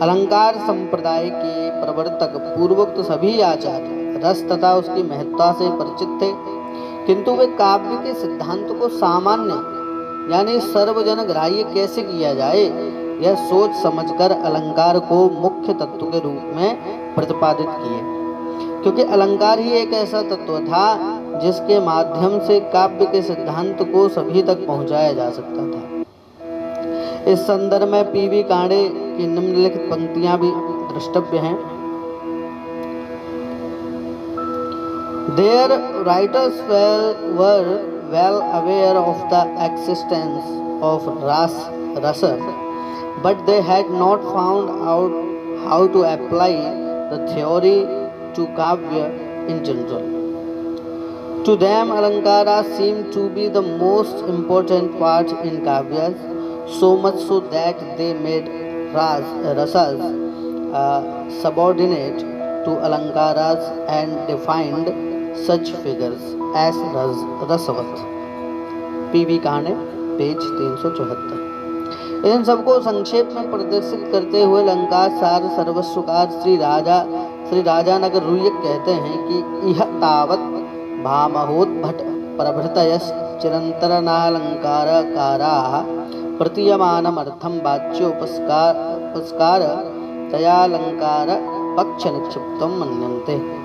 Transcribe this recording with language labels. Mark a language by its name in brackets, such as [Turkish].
[Hindi] अलंकार संप्रदाय के प्रवर्तक पूर्वोक्त सभी आचार्य रस तथा उसकी महत्ता से परिचित थे, किंतु वे काव्य के सिद्धांत को सामान्य यानी सर्वजन ग्राह्य कैसे किया जाए यह सोच समझकर अलंकार को मुख्य तत्व के रूप में प्रतिपादित किए, क्योंकि अलंकार ही एक ऐसा तत्व था जिसके माध्यम से काव्य के सिद्धांत को सभी तक पहुंचाया जा सकता था। इस संदर्भ में पीवी कांडे की निम्नलिखित पंक्तियां भी द्रष्टव्य हैं। [English] Their writers were well aware of the existence of rasa, but they had not found out how to apply the theory to kavya in general. To them, alankara seemed to be the most important part in kavyas, so much so that they made rasas subordinate to alankaras and defined such figures as rasavat. [Hindi] PV Kande page 374। इन सबको संक्षेप में प्रदर्शित करते हुए अलंकार सार सर्वस्वकार श्री राजा नगर रूयक कहते हैं कि [Sanskrit] यह तावत भामहोद्भट प्रभृतयश्च चिरन्तरनालंकारकाराः प्रतीयमानमर्थं वाच्योपस्कार तयालंकार पक्ष निक्षिप्तं मन्यन्ते।